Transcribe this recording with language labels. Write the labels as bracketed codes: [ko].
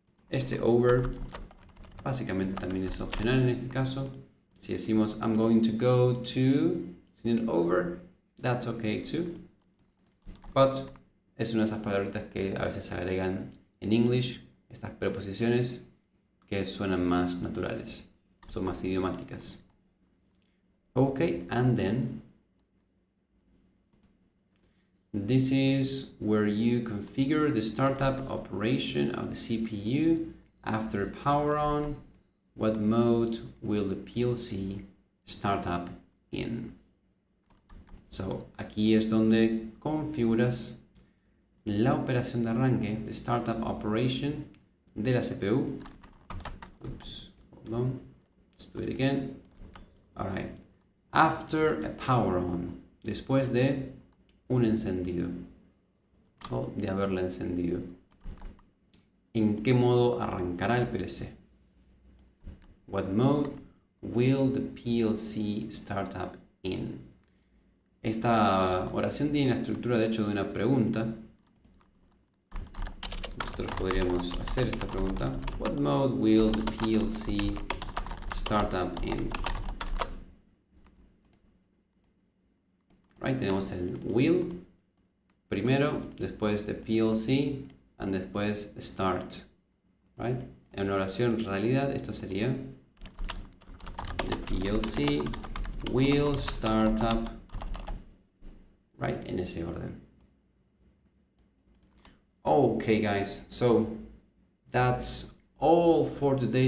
[es] Este over básicamente también es opcional en este caso. [en] Si decimos I'm going to go to, sin el over, that's okay too. [es] But es una de esas palabritas que a veces se agregan en English, estas preposiciones que suenan más naturales, son más idiomáticas. [en] Okay, and then this is where you configure the startup operation of the CPU. After power on, what mode will the PLC start up in? So, aquí es donde configuras la operación de arranque, [es] the startup operation [en] de la CPU. Oops, hold on, let's do it again. [es] Alright, after a power on, después de un encendido o de haberla encendido. [en] ¿En qué modo arrancará el PLC? What mode will the PLC start up in? [es] Esta oración tiene la estructura de hecho de una pregunta. [en] Nosotros podríamos hacer esta pregunta. What mode will the PLC start up in? [es] Right, tenemos el will primero, después de PLC y después start. Right? En una oración en realidad esto sería the PLC will start up, right, en ese orden. [en] Okay guys, so that's all for today.